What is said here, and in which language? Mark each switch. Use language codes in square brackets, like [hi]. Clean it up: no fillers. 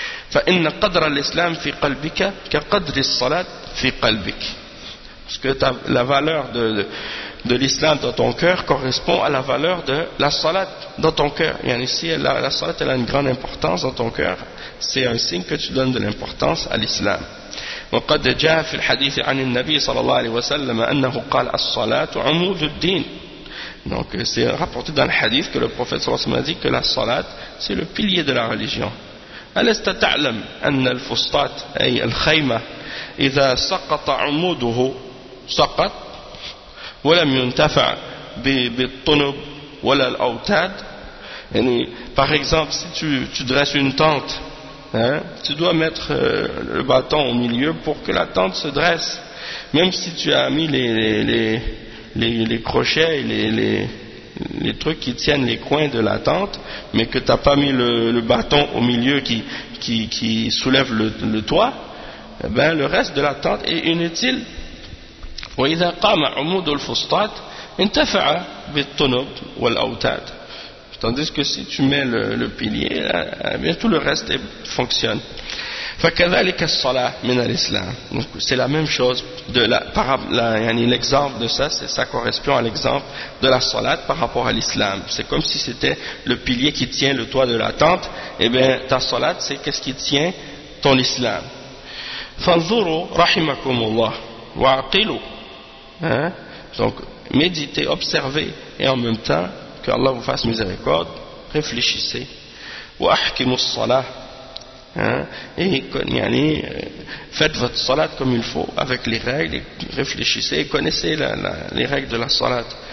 [ar] Fa inna qadra l'islam fi qalbika ka qadri s-salat fi qalbik. [fr] Parce que la valeur de l'islam dans ton cœur correspond à la valeur de la salat dans ton cœur. Yani, si la salat elle a une grande importance dans ton cœur, c'est un signe que tu donnes de l'importance à l'islam. [ar] وقد جاء في الحديث عن النبي صلى الله عليه وسلم أنه قال الصلاة عمود الدين. [fr] Donc c'est rapporté dans le hadith que le prophète [ar] صلى الله عليه وسلم [fr] a dit que la salat c'est le pilier de la religion. [ar] ألست تعلم أن الفسطاط أي الخيمة إذا سقط عموده سقط ولم ينتفع بالطنب ولا الأوتاد. يعني [fr] par exemple si tu dresses une tente, hein, tu dois mettre le bâton au milieu pour que la tente se dresse, même si tu as mis les crochets et les trucs qui tiennent les coins de la tente, mais que tu n'as pas mis le bâton au milieu qui soulève le toit, eh ben le reste de la tente est inutile. [ar] وإذا قام عمود الفسطاط انتفع بالطنب والأوتاد. [fr] Tandis que si tu mets le pilier, bien tout le reste fonctionne. [ar] فكذلك الصلاة من الإسلام. [fr] Donc c'est la même chose de l'exemple de ça, c'est ça correspond à l'exemple de la salat par rapport à l'islam. C'est comme si c'était le pilier qui tient le toit de la tente. Eh bien ta salat c'est qu'est-ce qui tient ton islam. [ar] فانظروا رحمكم الله وعقلوا. Hein? [fr] Donc méditez, observez et en même temps que Allah vous fasse miséricorde, réfléchissez. [ar] وَأَحْكِمُ الصَّلَاةِ. Hein? [fr] Et faites votre salat comme il faut avec les règles, réfléchissez et connaissez les règles de la salat.